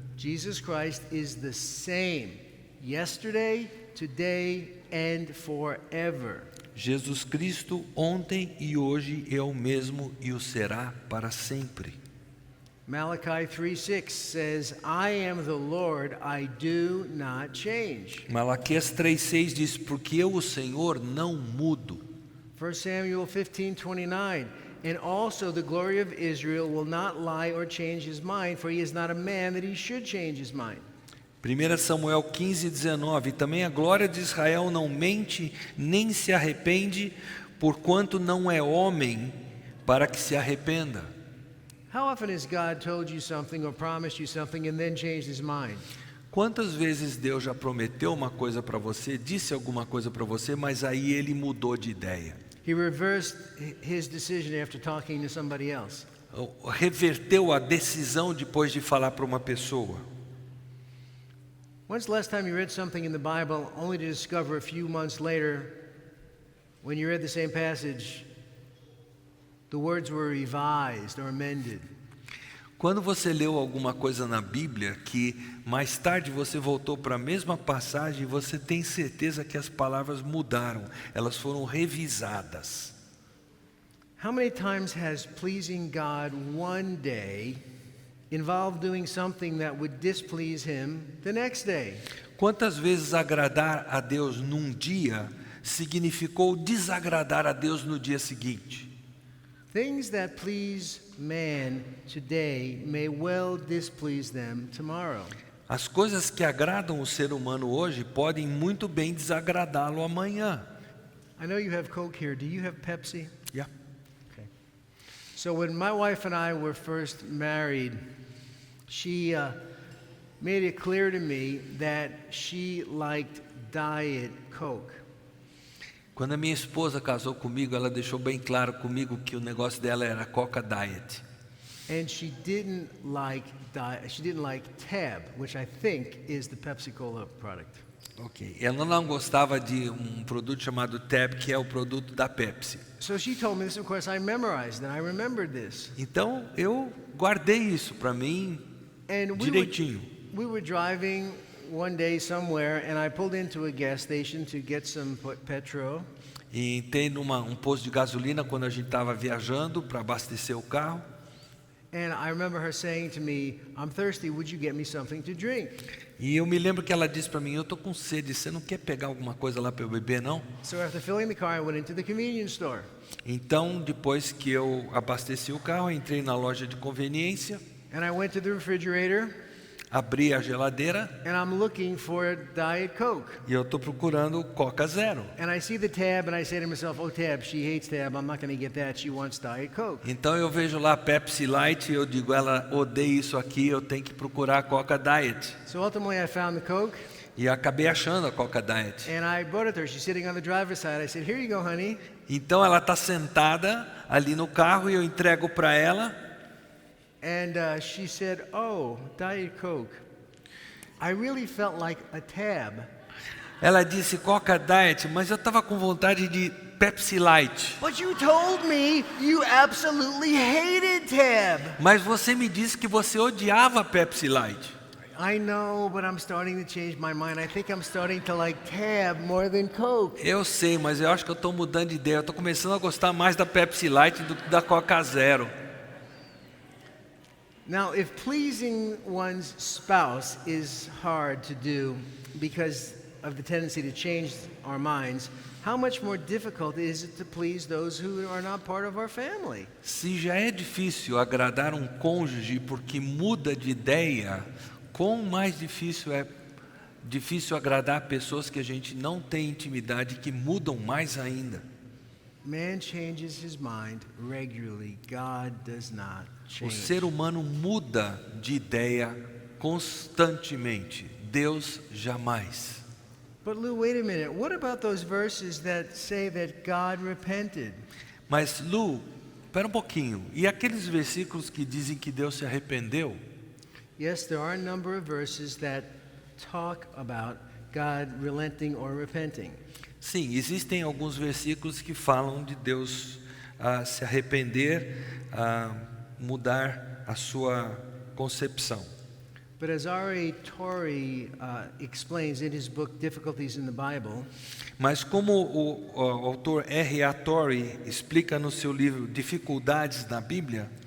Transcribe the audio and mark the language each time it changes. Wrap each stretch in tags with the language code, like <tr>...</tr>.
<en>Jesus Christ is the same yesterday, today and forever.</en> <pt>Jesus Cristo ontem e hoje é o mesmo e o será para sempre.</pt> <en>Malachi 3:6 says, I am the Lord, I do not change.</en> <pt>Malaquias 3:6 diz, porque eu, o Senhor, não mudo.</pt> <en>1 Samuel 15:29, and also the glory of Israel will not lie or change his mind, for he is not a man that he should change his mind.</en> <pt>1 Samuel 15:19, e também a glória de Israel não mente, nem se arrepende, porquanto não é homem para que se arrependa.</pt> <en>How often has God told you something or promised you something and then changed his mind?</en> <pt>Quantas vezes Deus já prometeu uma coisa para você, disse alguma coisa para você, mas aí ele mudou de ideia?</pt> <en>He reversed his decision after talking to somebody else.</en> <pt>Reverteu a decisão depois de falar para uma pessoa.</pt> <en>When's the last time you read something in the Bible only to discover a few months later, when you read the same passage, the words were revised or amended?</en> <pt>Quando você leu alguma coisa na Bíblia que mais tarde você voltou para a mesma passagem, você tem certeza que as palavras mudaram, elas foram revisadas.</pt> <en>How many times has pleasing God one day involved doing something that would displease him the next day?</en> <pt>Quantas vezes agradar a Deus num dia significou desagradar a Deus no dia seguinte?</pt> <en>Things that please man today may well displease them tomorrow.</en> <pt>As coisas que agradam o ser humano hoje podem muito bem desagradá-lo amanhã.</pt> <en>I know you have Coke here. Do you have Pepsi? Yeah. Okay. So when my wife and I were first married, she made it clear to me that she liked Diet Coke.</en> <pt>Quando a minha esposa casou comigo, ela deixou bem claro comigo que o negócio dela era Coca Diet.</pt> <en>And she didn't like Tab, which I think is the Pepsi Cola product. Ok.</en> <pt>Ela não gostava de um produto chamado Tab, que é o produto da Pepsi.</pt> <en>So she told me this. Of course, I memorized and I remembered this.</en> <pt>Então eu guardei isso para mim</pt> <en>And</en> <pt>direitinho.</pt> <en>we were driving one day somewhere, and I pulled into a gas station to get some petrol.</en> <pt>E entrei num posto de gasolina quando a gente estava viajando para abastecer o carro.</pt> <en>And I remember her saying to me, "I'm thirsty. Would you get me something to drink?"</en> <pt>E eu me lembro que ela disse para mim, eu estou com sede, você não quer pegar alguma coisa lá para eu beber, não?</pt> <en>So after filling the car, I went into the convenience store.</en> <pt>Então, depois que eu abasteci o carro, eu entrei na loja de conveniência,</pt> <en>And I went to the refrigerator,</en> <pt>abri a geladeira</pt> <en>and I'm looking for Diet Coke.</en> <pt>e eu estou procurando Coca Zero.</pt> <en>And I see the tab, and I say to myself, "Oh, Tab, she hates Tab. I'm not going to get that. She wants Diet Coke."</en> <pt>Então eu vejo lá Pepsi Light e eu digo, ela odeia isso aqui, eu tenho que procurar Coca Diet.</pt> <en>So ultimately, I found the Coke,</en> <pt>E acabei achando a Coca Diet.</pt> <en>and I brought it to her. She's sitting on the driver's side. I said, "Here you go, honey."</en> <pt>Então ela está sentada ali no carro e eu entrego para ela.</pt> <en>And she said, "Oh, Diet Coke." I really felt like a Tab.</en> <pt>Ela disse Coca Diet, mas eu estava com vontade de Pepsi Light.</pt> <en>But you told me you absolutely hated Tab.</en> <pt>Mas você me disse que você odiava Pepsi Light.</pt> <en>I know, but I'm starting to change my mind. I think I'm starting to like Tab more than Coke.</en> <pt>Eu sei, mas eu acho que eu estou mudando de ideia. Eu estou começando a gostar mais da Pepsi Light do que da Coca Zero.</pt> <en>Now, if pleasing one's spouse is hard to do because of the tendency to change our minds, how much more difficult is it to please those who are not part of our family?</en> <pt>Se já é difícil agradar um cônjuge porque muda de ideia, quão mais difícil é agradar pessoas que a gente não tem intimidade, que mudam mais ainda.</pt> <en>Man changes his mind regularly. God does not</en> <pt>O</pt> <en>change.</en> <pt>ser humano muda de ideia constantemente. Deus jamais.</pt> <en>But Lou, wait a minute. What about those verses that say that God repented?</en> <pt>Mas Lu, espera um pouquinho. E aqueles versículos que dizem que Deus se arrependeu?</pt> <en>Yes, there are a number of verses that talk about God relenting or repenting.</en> <pt>Sim, existem alguns versículos que falam de Deus se arrepender, mudar a sua concepção.</pt> <en>But as R.A. Torrey explains in his book Difficulties in the Bible,</en> <pt>Mas como o autor R.A. Torrey explica no seu livro Dificuldades na Bíblia,</pt>